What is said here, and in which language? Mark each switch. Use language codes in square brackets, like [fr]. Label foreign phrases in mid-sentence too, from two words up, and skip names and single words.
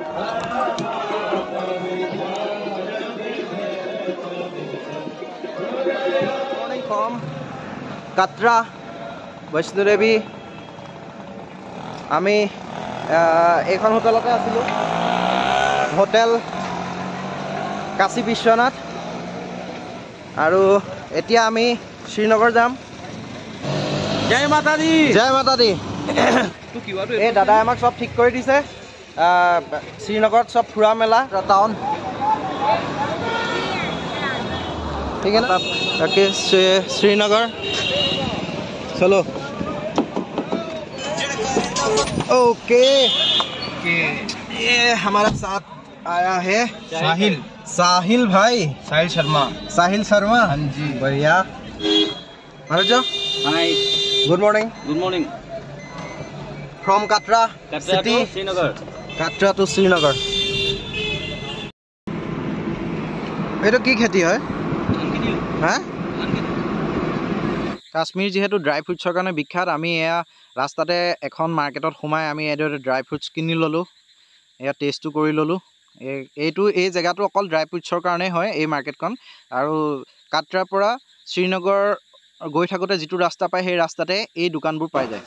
[en] morning from [as] কাটৰা বৈষ্ণো দেৱী আমি এইখন হোটেলতে আছিলোঁ, হোটেল কাশী বিশ্বনাথ। আৰু এতিয়া আমি শ্ৰীনগৰ যাম। [hi] জয় মাতা দি, জয় মাতা দি। [as] এই দাদাই আমাক চব ঠিক কৰি দিছে, শ্ৰীনগৰত চব ফুৰা মেলা টাউন। [hi] ठीक है ना। ओके श्रीनगर चलो। ओके ये हमारा साथ आया है साहिल साहिल भाई, साहिल शर्मा। साहिल शर्मा, हाँ जी, बढ़िया। मनोज हाय, [en] good morning. good morning. from Katra city, श्रीनगर। [hi] काटरा टू श्रीनगर। ये तो की खेती है हाँ? [as] কাশ্মীৰ যিহেতু [en] dry fruitsৰ [as] কাৰণে বিখ্যাত, আমি এয়া ৰাস্তাতে এখন মাৰ্কেটত সোমাই আমি এইদৰে [en] dry fruits [as] কিনি ল'লোঁ, এয়া টেষ্টটো কৰি ল'লোঁ। এই জেগাটো অকল [en] dry fruitsৰ [as] কাৰণেই হয় এই মাৰ্কেটখন। আৰু কাটৰাৰ পৰা শ্ৰীনগৰ গৈ থাকোঁতে যিটো ৰাস্তা পায় সেই ৰাস্তাতে এই দোকানবোৰ পাই যায়।